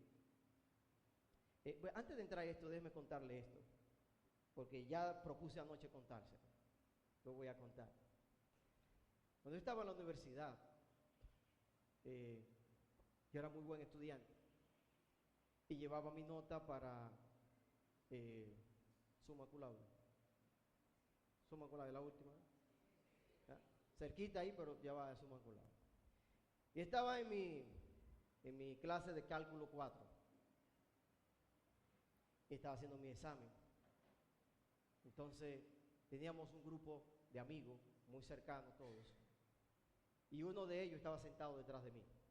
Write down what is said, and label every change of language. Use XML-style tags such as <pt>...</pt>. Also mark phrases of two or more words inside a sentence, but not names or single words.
<es>Antes de entrar a esto, déjeme contarle esto, porque ya propuse anoche contárselo. Lo voy a contar. Cuando yo estaba en la universidad, yo era muy buen estudiante y llevaba mi nota para</es> <la>summa cum laude. Summa cum laude,</la> <es>la última. cerquita ahí, pero ya va a Suma Colado. Y estaba en mi clase de cálculo 4 y estaba haciendo mi examen. Entonces teníamos un grupo de amigos muy cercanos todos, y uno de ellos estaba sentado detrás de mí.</es>